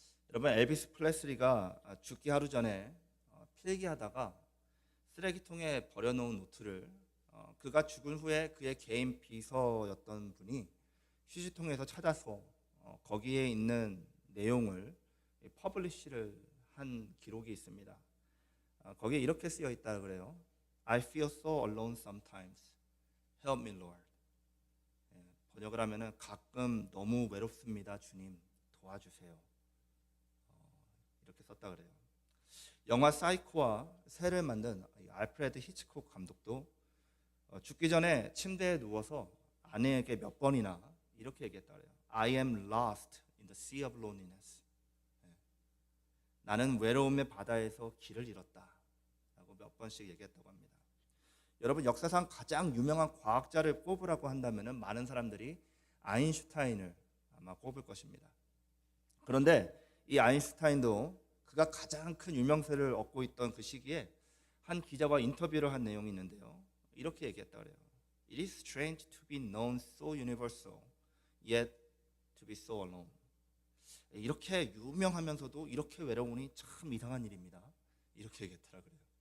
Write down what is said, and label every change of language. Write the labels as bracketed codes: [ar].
[ko] 여러분, 엘비스 프레슬리가 죽기 하루 전에 필기하다가 쓰레기통에 버려놓은 노트를 그가 죽은 후에 그의 개인 비서였던 분이 휴지통에서 찾아서 거기에 있는 내용을 퍼블리시를 한 기록이 있습니다. 거기에 이렇게 쓰여 있다 그래요. [en] I feel so alone sometimes. Help me, Lord. [ko] 번역을 하면은 가끔 너무 외롭습니다. 주님 도와주세요. 이렇게 썼다 그래요. 영화 사이코와 새를 만든 알프레드 히치콕 감독도 죽기 전에 침대에 누워서 아내에게 몇 번이나 이렇게 얘기했다 그래요. [en] I am lost in the sea of loneliness. [ko] 나는 외로움의 바다에서 길을 잃었다 라고 몇 번씩 얘기했다고 합니다. 여러분, 역사상 가장 유명한 과학자를 꼽으라고 한다면 많은 사람들이 아인슈타인을 아마 꼽을 것입니다. 그런데 이 아인슈타인도 그가 가장 큰 유명세를 얻고 있던 그 시기에 한 기자와 인터뷰를 한 내용이 있는데요. 이렇게 얘기했다 그래요. [en] It is strange to be known so universal, yet to be so alone. [ko] 이렇게 유명하면서도 이렇게 외로우니 참 이상한 일입니다. 이렇게 얘기했더라 그래요.